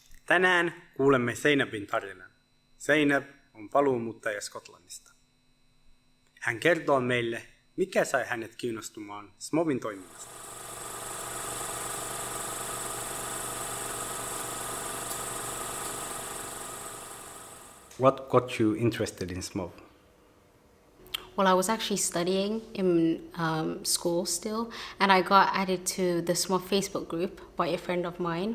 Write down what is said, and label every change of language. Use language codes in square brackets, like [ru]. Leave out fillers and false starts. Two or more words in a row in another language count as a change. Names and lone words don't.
[fi] Tänään kuulemme Saynabin tarinan. Saynab on paluumuuttaja Skotlannista. Hän kertoo meille, mikä sai hänet kiinnostumaan SMOVin toiminnasta. [en] What got you interested in SMOV? Well, I was actually studying in school still, and I got added to the SMOV Facebook group by a friend of mine.